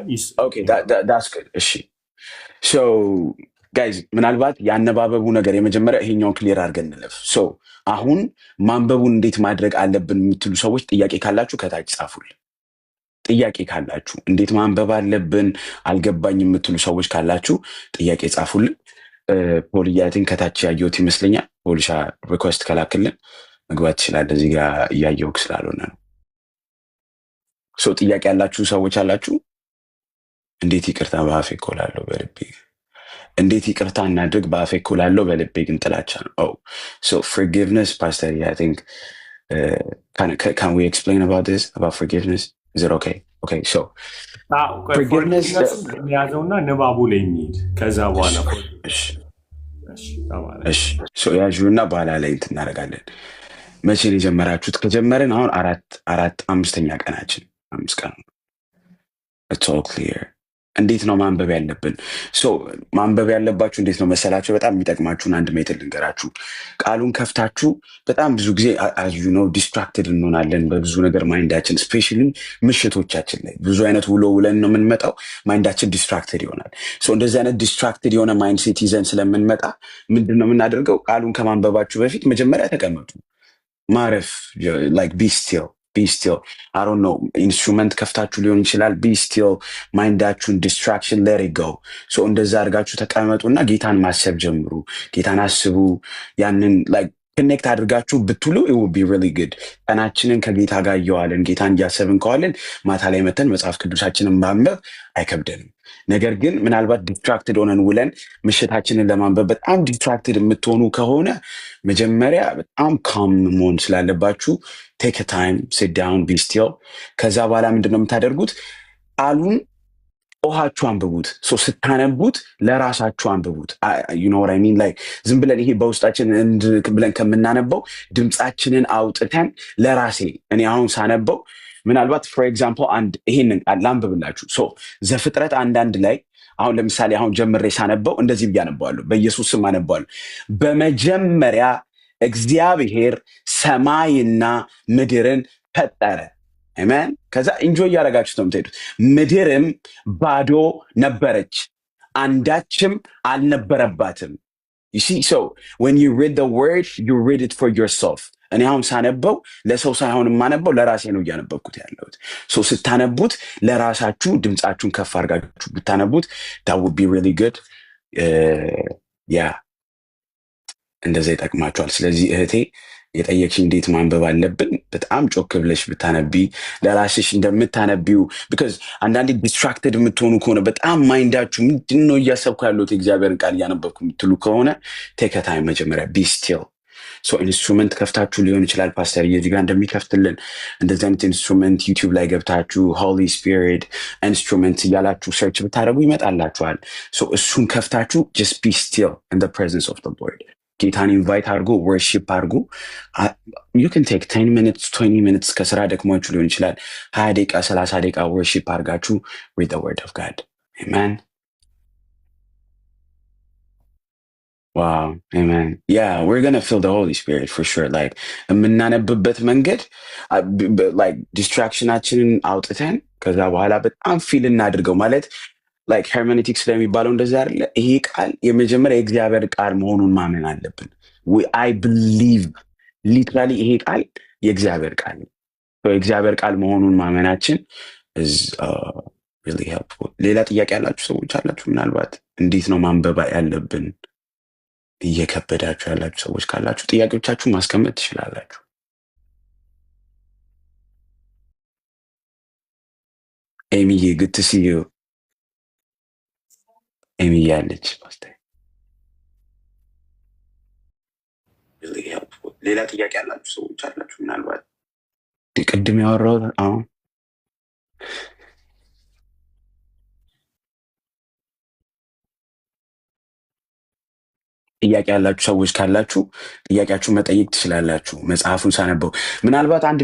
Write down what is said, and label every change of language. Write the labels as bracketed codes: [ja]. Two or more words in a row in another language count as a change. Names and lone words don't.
[am] እሺ ጋይዝ ምናልባት ያነባበቡ ነገር የመጀመሪያ ይሄኛውን ክሊር አድርገን እንለፍ። አሁን ማንበቡን እንዴት ማድረግ አለብን የምትሉ ሰዎች ጥያቄ ካላችሁ ከታች ጻፉልን። ጥያቄ ካላችሁ እንዴት ማንበብ አለብን አልገባኝ የምትሉ ሰዎች ካላችሁ ጥያቄ ጻፉልን። ፖልያትን ከታች ያየሁት ይመስለኛል። ፖሊሻ ሪኩዌስት ከላክልን መግባት ትችላለህ። እዚህ ጋር እያየሁህ ስላልሆነ ነው። ጥያቄ ያላችሁ ሰዎች አላችሁ? እንዴት ይቅርታ በአፌ እኮ እላለሁ በልቤ እንዴት ይቅርታ እናድርግ በአፌ እኮ እላለሁ በልቤ ግን ጥላቻ ነው። [en] forgiveness pastor, I think can we explain about this, about forgiveness? Is it okay? So forgiveness [am] ያዘውና ንባቡ ላይ የሚሄድ ከዛ በኋላ ያዥና በኋላ ላይ እናደርጋለን። መቼ ነው የጀመራችሁት? ከጀመርን አሁን አምስተኛ ቀናችን 5 ቀን ነው። [en] it's all clear። [am] እንዴት ነው ማንበብ ያለብን? ማንበብ ያለባችሁ እንዴት ነው መሰላችሁ? በጣም የሚጠቅማችሁን አንድ ሜትር ልንገራችሁ። ቃሉን ከፍታችሁ በጣም ብዙ ጊዜ ዲስትራክትድ እንሆናለን በብዙ ነገር ማይንዳችን፣ ስፔሻሊ ምሽቶቻችን ላይ ብዙ አይነት ውሎ ውለን ነው የምንመጣው። ማይንዳችን ዲስትራክትድ ይሆናል። እንደዚህ አይነት ዲስትራክትድ የሆነ [en] mind set [am] ይዘን ስለምንመጣ ምንድን ነው የምናደርገው? ቃሉን ከማንበባችሁ በፊት መጀመሪያ ተቀመጡ። ማረፍ [en] be still I don't know [am] ኢንስትሩመንት ከፍታችሁ ሊሆን ይችላል። [en] be still [am] ማይንዳችሁን ዲስትራክሽን [en] let it go። [am] እንደዛ አድርጋችሁ ተቀመጡና ጌታን ማሰብ ጀምሩ። ጌታን አስቡ። ያንን ኮኔክት አድርጋችሁ ብትሉ [en] it would be really good። [am] ቀናችንን ከጌታ ጋር እየዋልን ጌታን እያሰብን ከዋልን ማታ ላይ መተን መጽሐፍ ቅዱሳችንን ማንበብ አይከብደንም። ነገር ግን ምናልባት ዲስትራክትድ ሆነን ውለን ምሽታችንን ለማንበብ በጣም ዲስትራክትድ የምትሆኑ ከሆነ መጀመሪያ በጣም ካም መሆን ስላለባችሁ [en] take a time, sit down, be still። [am] ከዛ በኋላ ምንድነው የምታደርጉት? ቃሉን ኦሃችሁ አንብቡት። ስታነቡት ለራሳችሁ አንብቡት። [en] you know what I mean? [am] ዝም ብለን ይሄ በውስጣችን ብለን ከምናነበው ድምፃችንን አውጥተን ለራሴ እኔ አሁን ሳነበው ምናልባት [en] for example [am] ይሄንን ቃል ላንብብላችሁ። ዘፍጥረት 1:1 ላይ አሁን ለምሳሌ አሁን ጀምሬ ሳነበው እንደዚህ ብዬ አነባዋለሁ። በኢየሱስ ስም አነባዋለሁ። በመጀመሪያ እግዚአብሔር ሰማይና ምድርን ፈጠረ። አሜን። ከዛ ኢንጆይ እያደረጋችሁ ነው የምትሄዱት። ምድርም ባዶ ነበረች፣ አንዳችም አልነበረባትም። [en] you see, when you read the word, you read it for yourself። [am] እኔ አሁን ሳነበው ለሰው ሳይሆን የማነበው ለራሴ ነው እያነበብኩት ያለሁት። ስታነቡት ለራሳችሁ ድምፃችሁን ከፍ አድርጋችሁ ብታነቡት [en] that would be really good። [am] እንደዛ ይጠቅማችኋል። ስለዚህ እህቴ የጠየቅሽ እንዴት ማንበብ አለብን በጣም ጮክ ብለሽ ብታነቢ ለራስሽ እንደምታነቢው because አንዳንዴ ዲስትራክትድ የምትሆኑ ከሆነ በጣም ማይንዳችሁ ምንድነው እያሰብኩ ያለሁት እግዚአብሔርን ቃል እያነበብኩ የምትሉ ከሆነ [en] take a time [am] መጀመሪያ [en] be still። [am] ኢንስትሩመንት ከፍታችሁ ሊሆን ይችላል። ፓስተር እዚህ ጋር እንደሚከፍትልን እንደዚህ አይነት ኢንስትሩመንት ዩቲዩብ ላይ ገብታችሁ [en] Holy Spirit instrument [am] እያላችሁ ሰርች ብታደርጉ ይመጣላችኋል። እሱን ከፍታችሁ [en] just be still in the presence of the Lord። [am] ጌታን ኢንቫይት አድርጎ ወርሺፕ አድርጎ [en] you can take 10 minutes 20 minutes [am] ከስራ ደክሟችሁ ሊሆን ይችላል 20 ደቂቃ 30 ደቂቃ ወርሺፕ አድርጋችሁ [en] read the word of God። Amen። Wow, amen. Yeah, we're gonna feel the Holy Spirit for sure. [am] የምናነብበት መንገድ ዲስትራክሽናችንን አውጥተን ከዛ በኋላ በጣም ፊል እናድርገው ማለት ሄርሜኔቲክስ ላይ የሚባለው እንደዛ አይደለ? ይሄ ቃል የመጀመሪያ የእግዚአብሔር ቃል መሆኑን ማመን አለብን። [en] I believe literally [am] ይሄ ቃል የእግዚአብሔር ቃል ነው። የእግዚአብሔር ቃል መሆኑን ማመናችን [en] is really helpful። [am] ሌላ ጥያቄ ያላችሁ ሰዎች አላችሁ? ምናልባት እንዴት ነው ማንበብ ያለብን እየከበዳችሁ ያላችሁ ሰዎች ካላችሁ ጥያቄዎቻችሁ ማስቀመጥ ትችላላችሁ። ኤሚዬ [en] good to see you። [am] ኤሚ ያለች ፓስተር ሌላ ጥያቄ ያላችሁ ሰዎች አላችሁ? ምናልባት ቅድም ያወራሁት አሁን ጥያቄ ያላችሁ ሰዎች ካላችሁ ጥያቄያችሁ መጠየቅ ትችላላችሁ። መጽሐፉን ሳነበው ምናልባት አንድ